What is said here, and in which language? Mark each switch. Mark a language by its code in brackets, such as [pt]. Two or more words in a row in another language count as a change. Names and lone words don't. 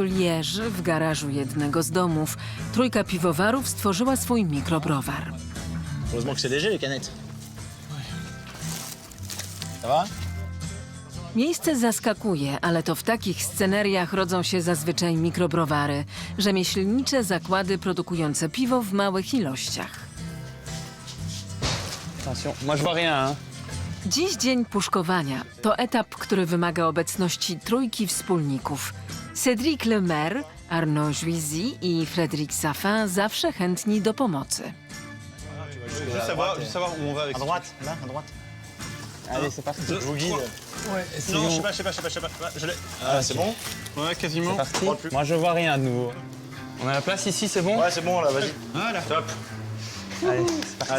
[pl] Liège, w garażu jednego z domów, trójka piwowarów stworzyła swój mikrobrowar. [fr] Heureusement que c'est léger, les canettes. Ça va? [pl] Miejsce zaskakuje, ale to w takich sceneriach rodzą się zazwyczaj mikrobrowary, rzemieślnicze zakłady produkujące piwo w małych ilościach. [fr] Attention, moi je vois rien, hein. [pl] Dziś dzień puszkowania to etap, który wymaga obecności trójki wspólników. Cédric Lemaire, Arnaud Juisy i Frédéric Saffin zawsze chętni do pomocy. [fr] Juste savoir où on va avec À ce droite, là, à droite. Allez, c'est parti. Je vous guide. Non, je sais pas. Je l'ai. Ah, c'est bon? Ouais, quasiment. C'est parti. Moi, je vois rien de nouveau. On a la place ici, c'est bon? Ouais, c'est bon, là, vas-y. Voilà. Top. Allez, c'est parti.